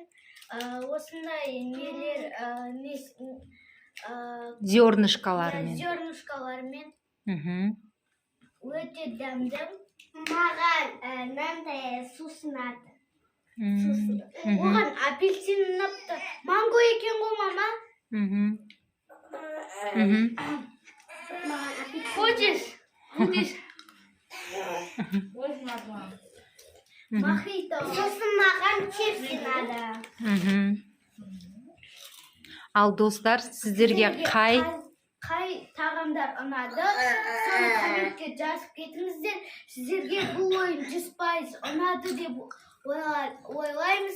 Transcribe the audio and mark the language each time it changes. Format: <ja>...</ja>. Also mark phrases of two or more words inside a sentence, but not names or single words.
<kk>Осындай нелер Зернышкаларымен. зернышкалармен өте дәмді. Маған мынандай сусынады. Оған апельсин ұнапты. Манго екен ғой, мама.</kk> <ru>Хочешь? Будешь? Очень ладно.</ru> <kk>Мохито. Сосын маған чипс ұнады. Ал достар, сіздерге қай тағамдар ұнады? Соны комментке жазып кетіңіздер. Сіздерге бұл ойын 100% ұнады деп ойлаймыз.</kk>